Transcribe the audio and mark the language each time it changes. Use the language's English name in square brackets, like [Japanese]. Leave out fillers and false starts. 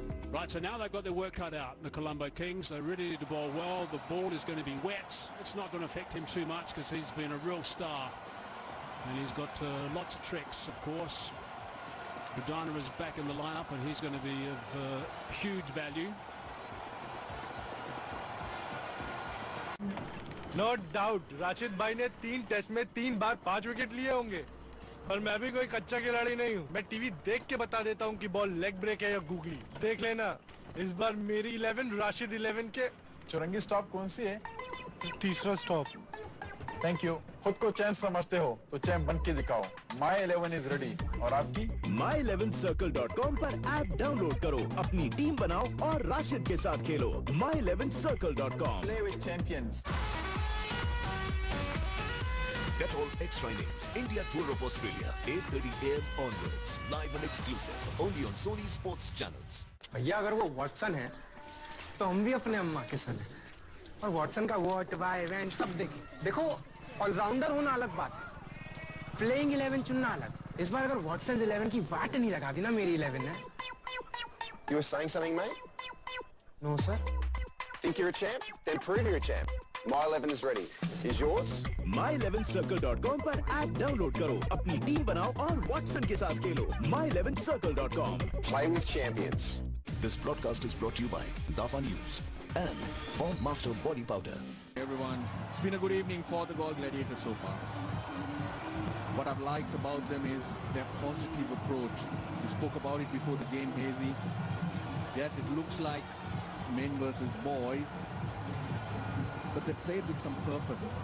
[English] Right, so now they've got their work cut out, the Colombo Kings. They're ready to bowl well. The ball is going to be wet. It's not going to affect him too much because he's been a real star. And he's got lots of tricks, of course. Udana is back in the lineup and he's going to be of huge value. No doubt, [Hindi] Rashid भाई ने 3 test में 3 बार 5 wicket लिए होंगे। पर मैं भी कोई कच्चा खिलाड़ी नहीं हूँ। मैं टीवी देख के बता देता हूँ कि बॉल लेग ब्रेक है या गूगली। देख लेना, इस बार मेरी 11 राशिद 11 के। चुरंगी स्टॉप कौन सी है? तीसरा स्टॉप। [English] Thank you. [Hindi] खुद को चैंप समझते हो तो चैंप बन के दिखाओ। [English] My 11 is ready. [Hindi] और आपकी? my11circle.com पर ऐप डाउनलोड करो, अपनी टीम बनाओ और राशिद के साथ खेलो। [English] my11circle.com। Play with champions। Dettol Extra Innings, India Tour of Australia, 8:30 AM onwards, live and exclusive, only on Sony Sports channels. [Hindi] भैया अगर वो वॉटसन है, तो हम भी अपने अम्मा के सन हैं। और वॉटसन का वॉट, वाई, इवेंट सब देखो, ऑलराउंडर होना अलग बात है, प्लेइंग 11 चुनना अलग। इस बार अगर वॉटसन 11 की वाट नहीं लगा दी ना मेरी 11 ने। [English] You were saying something, mate? No, sir. Think you're a champ? Then prove you're a champ. My 11 is ready. Is yours? [Hindi] my11circle.com पर ऐप डाउनलोड करो, अपनी टीम बनाओ और वॉटसन के साथ खेलो। [English] my11circle.com। Play with champions. This broadcast is brought to you by Dafa News and Font Master Body Powder. Hey everyone, it's been a good evening for the GALLE Gladiators so far. What I've liked about them is their positive approach. We spoke about it before the game, Hazy. Yes, it looks like men versus boys, but they played with some purpose.